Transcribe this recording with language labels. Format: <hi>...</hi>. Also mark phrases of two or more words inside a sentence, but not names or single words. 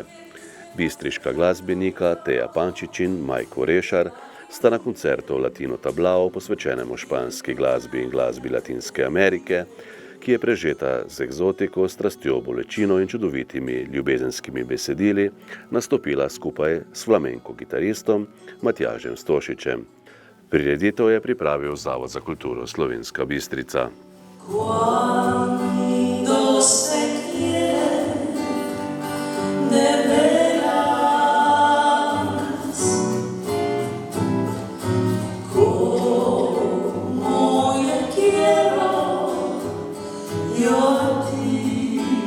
<sl>Bistriška glasbenika Teja Pančič in Majko Rešar sta na koncertu Latino Tablao posvečenemu španski glasbi in glasbi Latinske Amerike, ki je prežeta z egzotiko, strastjo, bolečino in čudovitimi ljubezenskimi besedili, nastopila skupaj s flamenko kitaristom Matjažem Stošičem. Prireditev je pripravil Zavod za kulturo Slovenska Bistrica.</sl> <es>Cuando se quiere de veras, como yo quiero yo a ti,</es>